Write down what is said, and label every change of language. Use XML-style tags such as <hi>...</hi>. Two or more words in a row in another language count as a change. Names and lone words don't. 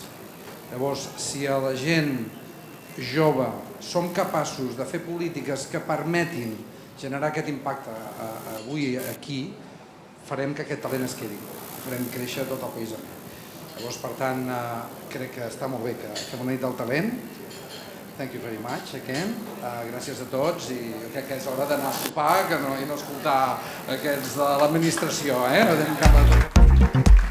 <ca>Llavors, si a la gent jove som capaços de fer polítiques que permetin generar aquest impacte avui aquí, farem que aquest talent es quedi, farem créixer tot el país. Llavors, per tant, crec que està molt bé que fem una nit del talent.</ca> <en>Thank you very much again.</en> <ca>Gràcies a tots i crec que és hora d'anar a sopar i no escoltar aquests de l'administració. Anem cap a...</ca>